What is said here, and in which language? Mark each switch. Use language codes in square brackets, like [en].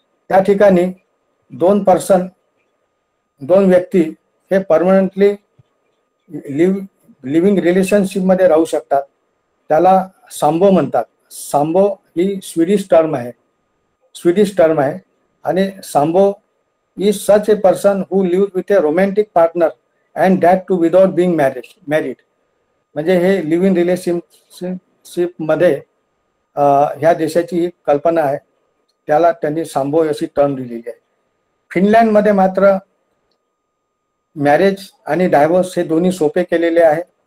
[mr] त्या ठिकाणी दोन व्यक्ती हे परमनंटली लिव्हिंग रिलेशनशिपमध्ये राहू शकतात. त्याला सांबो म्हणतात. सांबो ही स्वीडिश टर्म आहे. आणि [en] Sambo is such a person who lives with a romantic partner and that too without being married. [mr] म्हणजे हे लिव्ह इन रिलेशनशिप मध्ये ह्या देशाची ही कल्पना आहे. त्याला त्यांनी सांबो अशी टर्म दिलेली आहे. फिनलँडमध्ये मात्र मॅरेज आणि डायव्होर्स हे दोन्ही सोपे केलेले आहे.